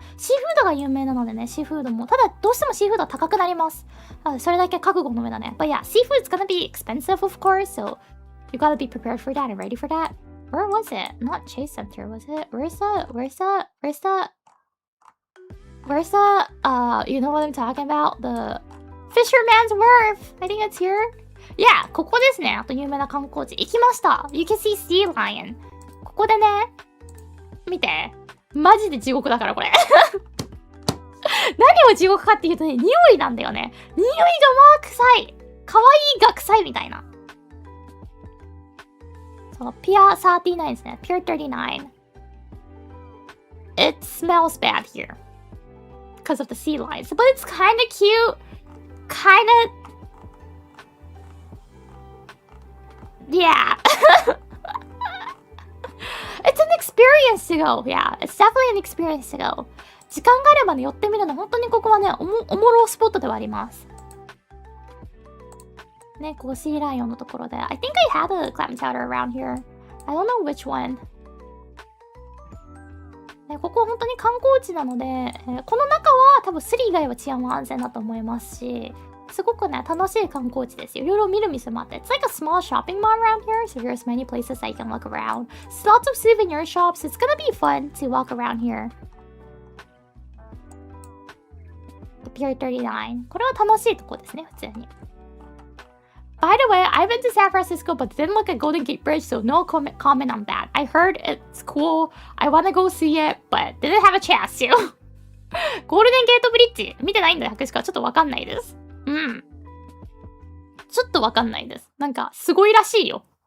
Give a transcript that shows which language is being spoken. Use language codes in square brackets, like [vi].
[ja] シーフードが有名なのでね、シーフードも。ただ、どうしてもシーフードは高くなります。それだけ覚悟の上だね。 [en] But yeah, seafood's gonna be expensive, of course, so you gotta be prepared for that and ready for that. Where was it? Not Chase Center, was it? Where's the, you know what I'm talking about? The Fisherman's Wharf! I think it's here. [ja] Yeah, ここですね。あと有名な観光地。行きました。 [en] You can see Sea Lion. [ja] ここでね、見て。マジで地獄だから、これ。何を地獄かっていうとね、匂いなんだよね。匂いがまあ臭い。可愛いが臭いみたいな。そう、Pier 39ですね。Pier 39。 [en] it smells bad here because of the sea lions, but it's kind of cute. Kind of, yeah. It's an experience to go. Yeah, it's definitely an experience to go. [ja] 時間があればね、寄ってみるの、本当にここはね、おもろスポットではあります。ね、ここシーライオンのところで。 [en] I think I had a clam chowder around here. I don't know which one. [ja] ね、ここ本当に観光地なので、この中は多分スリ以外は治安は安全だと思いますし、すごくね、楽しい観光地ですよ。いろいろ見る店もあって。 [en] It's like a small shopping mall around here, so there's many places that you can look around. There's lots of souvenir shops. It's gonna be fun to walk around here. The Pier 39. [ja] これは楽しいとこですね、普通に。 [en] By the way, I've been to San Francisco but didn't look at Golden Gate Bridge, so no comment on that. I heard it's cool. I wanna go see it, but didn't have a chance to. [ja] ゴールデンゲートブリッジ見てないんだよ、博士か。ちょっとわかんないです。うん。ちょっとわかんないです。なんか、すごいらしいよ。